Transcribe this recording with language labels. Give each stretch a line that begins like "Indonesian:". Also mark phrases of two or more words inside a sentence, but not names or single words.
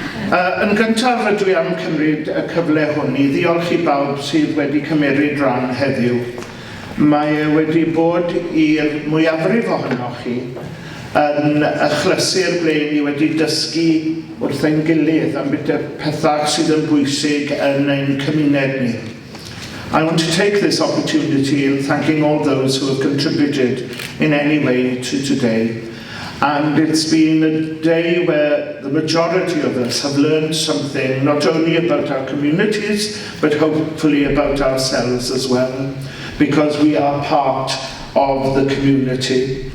Welsh: Yn gyntaf rydw i am cymryd y cyfle hwn I ddiolch I bawb sydd wedi cymryd rhan heddiw. Mae wedi bod i'r mwyafrif ohonoch chi yn achlysur ble ni wedi dysgu wrth ein gilydd am pethau sydd yn bwysig yn ein cymuned ni.
English: I want to take this opportunity in thanking all those who have contributed in any way to today. And it's been a day where the majority of us have learned something, not only about our communities, but hopefully about ourselves as well, because we are part of the community.